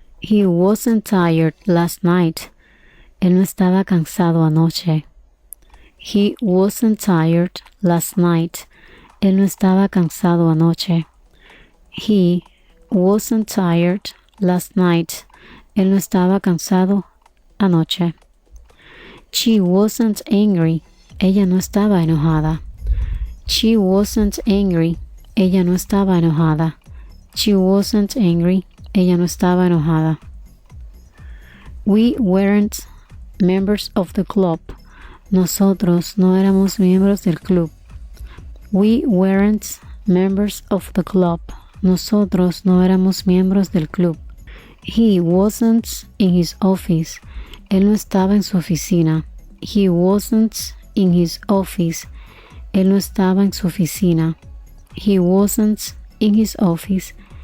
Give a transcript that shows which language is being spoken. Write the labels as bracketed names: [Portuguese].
[English] He wasn't tired last night. [Spanish] Él no estaba cansado anoche. [English] He wasn't tired last night. [Spanish] Él no estaba cansado anoche. [English] He wasn't tired last night. [Spanish] Él no estaba cansado anoche. [English] She wasn't angry. Ella no estaba enojada. She wasn't angry. Ella no estaba enojada. She wasn't angry. Ella no estaba enojada. We weren't members of the club. [Spanish] Nosotros no éramos miembros del club. [English] We weren't members of the club. [Spanish] Nosotros no éramos miembros del club. He wasn't in his office. Él no estaba en su oficina. He wasn't in his office. Él no estaba en su oficina. He wasn't in his office.